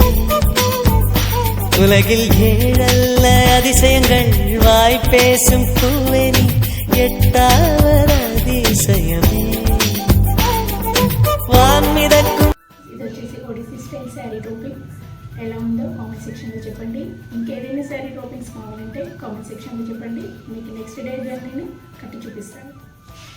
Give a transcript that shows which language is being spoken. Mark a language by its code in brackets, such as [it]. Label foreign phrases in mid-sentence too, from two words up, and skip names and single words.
[ta] உலகில் ஏழல்ல அதிசயங்கள் வாய் பேசும் பூவெனி எட்டாவது அதிசயமே. வான்மிதக்கும் [te] ఇది వచ్చేసి [en] Odissi style saree draping [te] ఎలా ఉందో [en] comment sectionలో [te] చెప్పండి. ఇంకేదైనా [en] saree drapings [te] కావాలంటే [en] comment sectionలో [te] చెప్పండి. మీకు [en] next day [te] నేను కట్టి చూపిస్తాను.